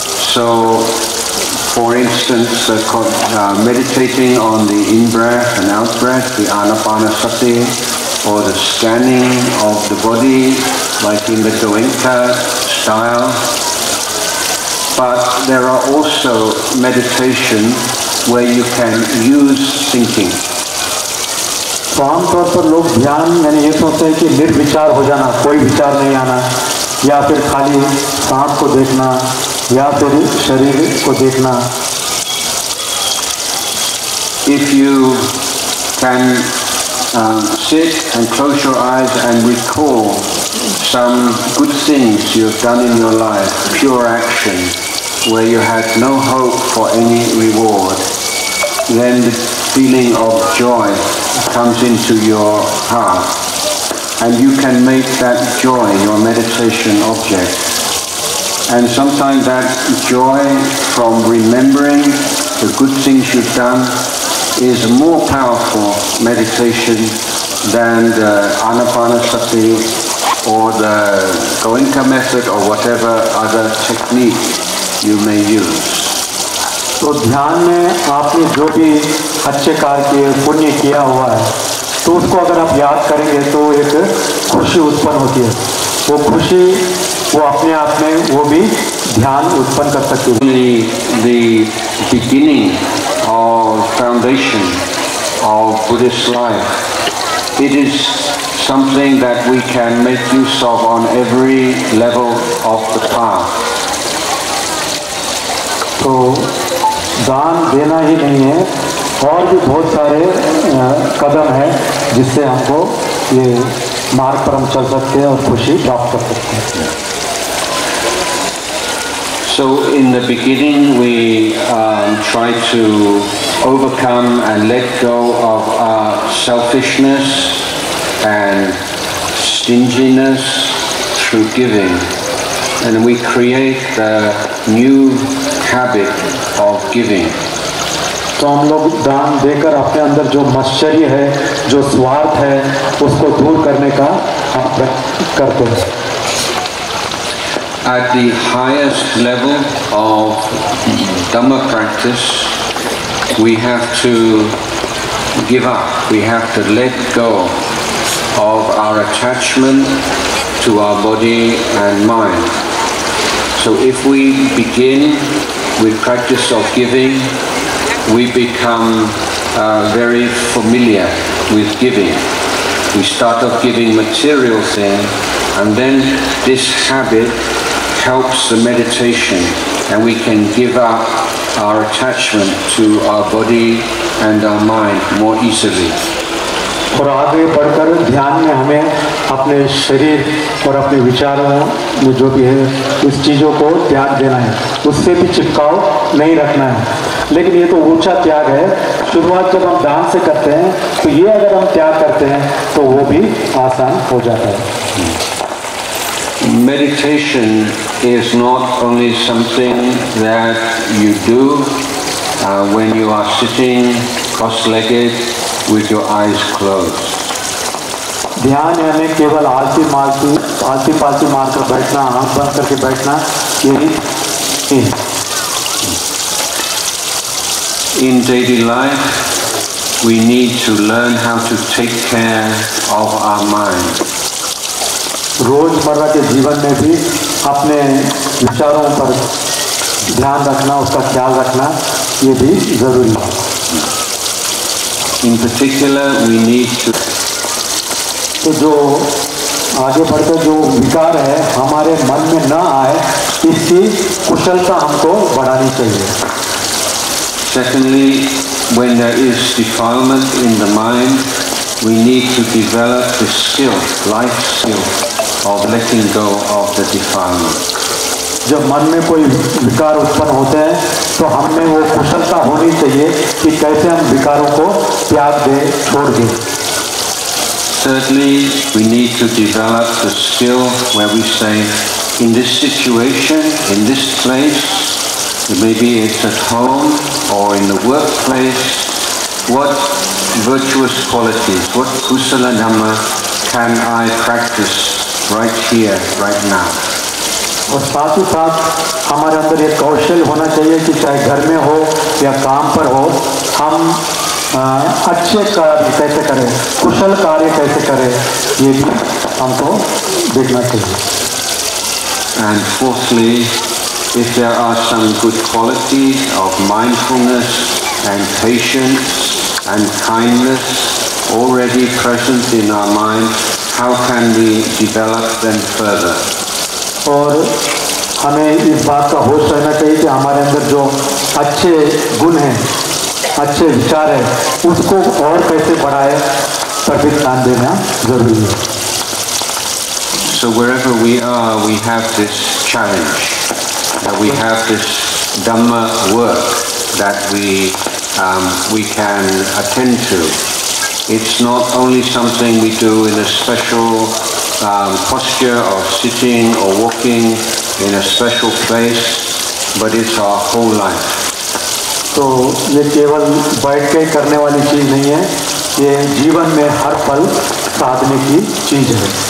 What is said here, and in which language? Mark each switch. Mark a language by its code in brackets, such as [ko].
[en] So, for instance, meditating on the in-breath and out-breath, the anapanasati, or the scanning of the body, like in the Goenka style. But there are also meditation where you can use thinking. [hi] तो आमतौर पर लोग ध्यान यानी ये सोचते हैं कि निर्विचार हो जाना, कोई विचार नहीं आना, या फिर खाली सांस को देखना, या फिर शरीर को देखना. [en] If you can sit and close your eyes and recall some good things you have done in your life, pure action, where you had no hope for any reward, then the feeling of joy comes into your heart, and you can make that joy your meditation object. And sometimes that joy from remembering the good things you've done is more powerful meditation than the anapanasati or the Goenka method or whatever other technique you may use. [hi] तो ध्यान में आपने जो भी अच्छे कार्य किए, पुण्य किया हुआ है, तो उसको अगर आप याद करेंगे तो एक खुशी उत्पन्न होती है. वो खुशी वो अपने आप में वो भी ध्यान उत्पन्न कर सकती है. [en] The beginning or foundation of Buddhist life, it is something that we can make use of on every level of the path. [hi] तो दान देना ही नहीं है, और भी बहुत सारे कदम हैं जिससे हमको ये मार्ग पर हम चल सकते हैं और खुशी प्राप्त कर सकते हैं. [en] So in the beginning we try to overcome and let go of our selfishness and stinginess through giving, and we create the new habit of giving. [hi] तो हम लोग दान देकर अपने अंदर जो मत्सर्य है, जो स्वार्थ है, उसको दूर करने का हम करते हैं. [en] At the highest level of Dhamma practice, we have to give up, we have to let go of our attachment to our body and mind. So if we begin with practice of giving, we become very familiar with giving. We start off giving material things, and then this habit helps the meditation, and we can give up our attachment to our body and our mind more easily. [hi] और आगे बढ़कर ध्यान में हमें अपने शरीर और अपने विचारों में जो भी है, इस चीज़ों को त्याग देना है, उससे भी चिपकाव नहीं रखना है. लेकिन ये तो ऊंचा त्याग है. शुरुआत जब हम दान से करते हैं तो ये अगर हम त्याग करते हैं तो वो भी आसान हो जाता है. [en] Meditation is not only something that you do when you are sitting cross-legged with your eyes closed. [hi] ध्यान यानी केवल आलती पालती मारकर बैठना, आँख बंद करके बैठना, यही नहीं. [en] In daily life, we need to learn how to take care of our mind. [hi] रोजमर्रा के जीवन में भी अपने विचारों पर ध्यान रखना, उसका ख्याल रखना, ये भी जरूरी है. [en] In particular, we need to. [hi] तो जो आगे बढ़ते जो विकार है हमारे मन में न आए, इसकी कुशलता हमको बढ़ानी चाहिए। [en] Secondly, when there is defilement in the mind, we need to develop the skill, life skill, of letting go of the defilement. [hi] जब मन में कोई विकार उत्पन्न होते हैं तो हमें वो कुशलता होनी चाहिए कि कैसे हम विकारों को त्याग दें, छोड़ दें। [en] Thirdly, we need to develop the skill where we say, in this situation, in this place, maybe it's at home or in the workplace, what virtuous qualities, what kusala dhamma can I practice right here, right now? [hi] और साथ ही साथ हमारे अंदर ये कौशल होना चाहिए कि चाहे घर में हो या काम पर हो, हम अच्छे कार्य कैसे करें, कुशल कार्य कैसे करें, ये भी हमको देखना चाहिए। [en] And fourthly, if there are some good qualities of mindfulness and patience and kindness already present in our mind, how can we develop them further? [hi] और हमें इस बात का होश रहना चाहिए कि हमारे अंदर जो अच्छे गुण हैं, अच्छे विचार हैं, उसको और कैसे बढ़ाए, पर भी ध्यान देना जरूरी है। [en] So wherever we are, we have this challenge, we have this Dhamma work that we can attend to. It's not only something we do in a special posture of sitting or walking in a special place, but it's our whole life. [hi] तो ये केवल बैठ के करने वाली चीज़ नहीं है, ये जीवन में हर पल साधने की चीज़ है।